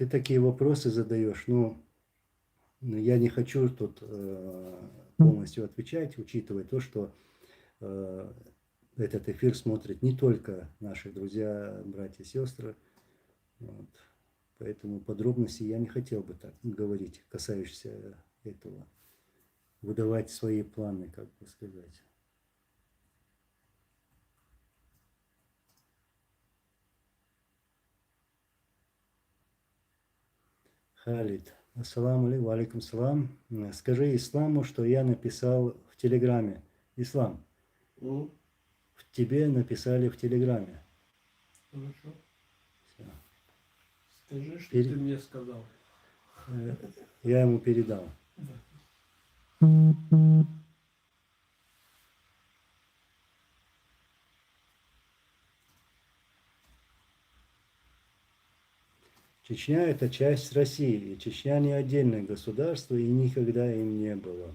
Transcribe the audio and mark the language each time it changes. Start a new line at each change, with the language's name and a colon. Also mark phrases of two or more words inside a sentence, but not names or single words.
Russian: такие вопросы задаешь, ну, я не хочу тут полностью отвечать, учитывая то, что этот эфир смотрят не только наши друзья, братья, сестры. Вот. Поэтому подробности я не хотел бы так говорить, касающиеся этого. Выдавать свои планы, как бы сказать. Халид.
Arabic: السلام عليكم، عليكم السلام.
Russian: Скажи Исламу, что я написал в Телеграме. Ислам, в тебе написали в Телеграме. Хорошо. Всё. Скажи, что Пере- ты мне сказал. Я ему передал. Чечня – это часть России, и Чечня не отдельное государство, и никогда им не было.